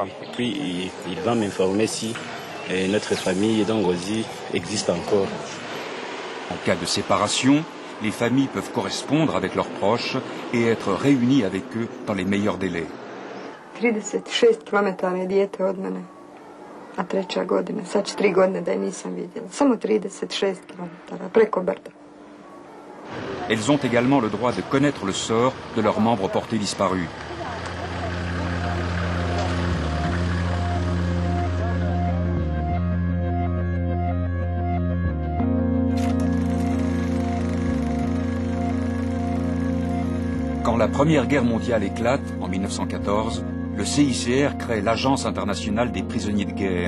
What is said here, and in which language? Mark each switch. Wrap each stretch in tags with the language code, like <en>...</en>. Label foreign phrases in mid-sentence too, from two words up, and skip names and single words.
<fr>Et puis il va m'informer si notre famille d'Angozi existe encore. En cas de séparation, les familles peuvent correspondre avec leurs proches et être réunies avec eux dans les meilleurs délais.</fr> <hr>36 km je dijete od mene, a 3. godina. Sad će 3 godine da je nisam vidjela. Samo 36 km, preko brda.</hr> <fr>Elles ont également le droit de connaître le sort de leurs membres portés disparus. Quand la Première Guerre mondiale éclate, en 1914, le CICR crée l'Agence internationale des prisonniers de guerre.</fr>